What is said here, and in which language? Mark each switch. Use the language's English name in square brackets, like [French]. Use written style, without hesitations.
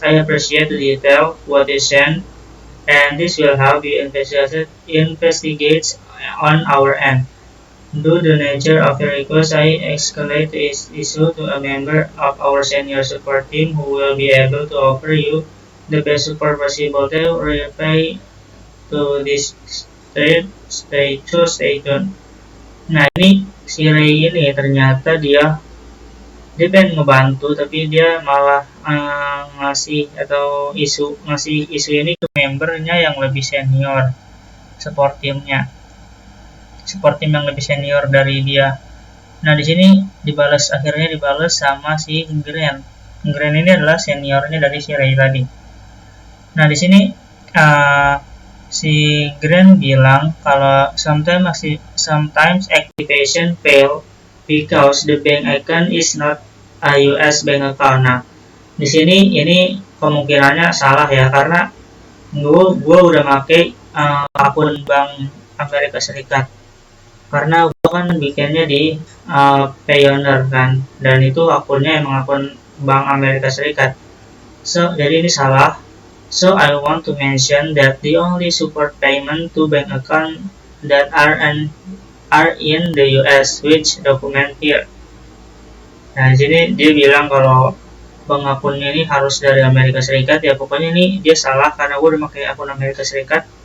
[English] I appreciate the detail what you sent, and this will help you investigate on our end. Due to the nature of your request, I escalate this issue to a member of our senior support team who will be able to offer you the best support possible to reply to this state. Stay tuned. [Indonesian] Nah, ini si Ray ini ternyata dia pengen ngebantu, tapi dia malah ngasih isu ini ke membernya yang lebih senior, support team yang lebih senior dari dia. Nah, di sini akhirnya dibalas sama si Grant. Grant ini adalah seniornya dari si Ray tadi. Nah, di sini si Grant bilang kalau [English] sometimes activation fail because the bank account is not a US bank account. [Indonesian] Nah, di sini ini kemungkinannya salah ya, karena gue udah pakai akun bank Amerika Serikat, karena gue kan bikinnya di Payoneer kan, dan itu akunnya emang akun bank Amerika Serikat. Jadi ini salah. [English] So I want to mention that the only support payment to bank account that are in the US, which document here. [Indonesian] Nah, di sini dia bilang kalau bank akunnya ini harus dari Amerika Serikat. Ya pokoknya ini dia salah karena gue udah pakai akun Amerika Serikat.